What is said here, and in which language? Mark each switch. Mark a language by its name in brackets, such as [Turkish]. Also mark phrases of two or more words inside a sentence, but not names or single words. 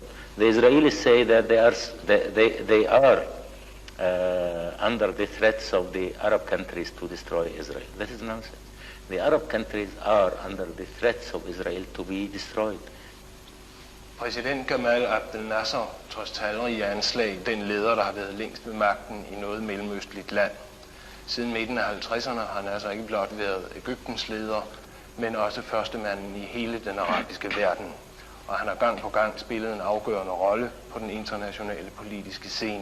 [English] The Israelis say that they are under the threats of the Arab countries to destroy Israel. That is nonsense. The Arab countries are under the threats of Israel to be destroyed. [Danish] Præsident Gamal Abdel Nasser, trods talrige anslag, den leder, der har været længst ved magten i noget mellemøstligt land. Siden midten af 50'erne har han altså ikke blot været Egyptens leder, men også førstemanden i hele den arabiske verden. Og han har gang på gang spillet en afgørende rolle på den internationale politiske scene.